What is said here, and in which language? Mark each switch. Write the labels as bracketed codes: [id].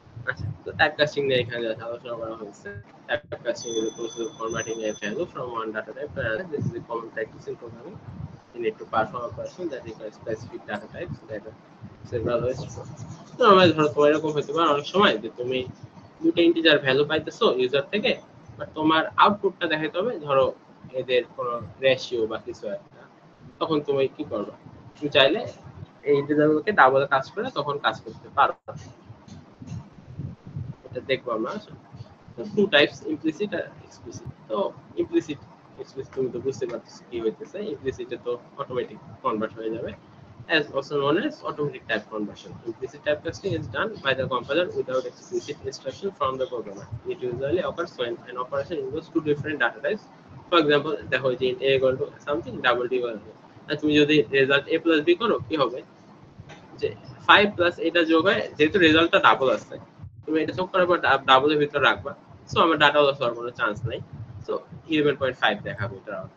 [bn] আচ্ছা, তো type casting নিয়ে এখানে আলোচনা করা হয়েছে। [en] Type casting is the process of formatting a value from one data type to another. This is a common practice in programming. You need to perform operation that requires specific data types that are several ways to. [bn] তো আমরা ধরো তোমার এরকম হতে পারে অনেক সময় যে তুমি দুটো ইন্টিজার ভ্যালু পাইতেছো ইউজার থেকে, বাট তোমার আউটপুটটা দেখাইতে হবে ধরো এদের কোনো রেশিও বা কিছু একটা। তখন তুমি কি করবে? তুমি চাইলে এই ইন্টিজারগুলোকে ডাবল কাজ করে তখন কাজ করতে পারো। এটা দেখবো আমরা। টু টাইপস, ইমপ্লিসিট আর এক্সপ্লিসিট। তো ইমপ্লিসিট এক্সপ্লিসিট তুমি তো বুঝতে পারতেছো কি হইতেছে। ইমপ্লিসিটে তো অটোমেটিক কনভার্ট হয়ে যাবে, [en] as also known as automatic type conversion. Implicit typecasting is done by the compiler without explicit instruction from the programmer. It usually occurs when an operation involves two different data types. For example, [bn] দেখো যে a equal to something, double d equal to, আর তুমি যদি result a plus b করো কি হবে যে 5 plus এটা যোগ হয়, যেহেতু রেজাল্টটা ডাবল আসছে তুমি এটা যোগ করার পর ডাবলের ভিতর রাখবা। সো আমার ডাটা লস হওয়ার কোনো চান্স নাই। সো 11.5 দেখাবো এটা।